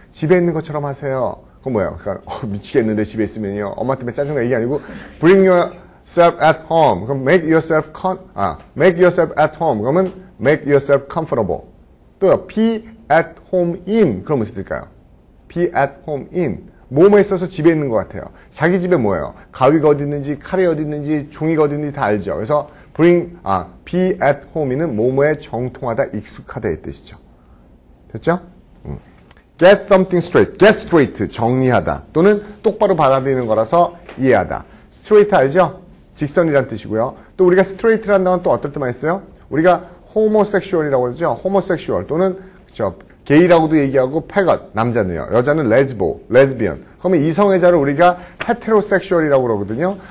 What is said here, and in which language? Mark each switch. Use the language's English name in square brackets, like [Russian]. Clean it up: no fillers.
[Korean] 집에 있는 것처럼 하세요. 그건 뭐예요? 그러니까 미치겠는데 집에 있으면요. 엄마 때문에 짜증나 이게 아니고 [English] bring yourself at home. [Korean] 그럼 [English] make yourself at home. [Korean] 그러면 [English] make yourself comfortable. [Korean] 또요. [English] be at home in. [Korean] 그럼 무슨 뜻일까요? [English] be at home in. [Korean] 뭐뭐에 있어서 집에 있는 것 같아요. 자기 집에 뭐예요? 가위가 어디 있는지, 칼이 어디 있는지, 종이가 어디 있는지 다 알죠. 그래서 be at home이는 뭐뭐에 정통하다, 익숙하다 이 뜻이죠. 됐죠? [English] get something straight, get straight, [Korean] 정리하다. 또는 똑바로 받아들이는 거라서 이해하다. straight 알죠? 직선이란 뜻이고요. 또 우리가 straight라는 단어는 또 어떨 때만 있어요? 우리가 homosexual이라고 그러죠? homosexual 또는 그렇죠? 게이라고도 얘기하고 패것, 남자는요. 여자는 레즈비언. 그러면 이성애자를 우리가 헤테로섹슈얼이라고 그러거든요.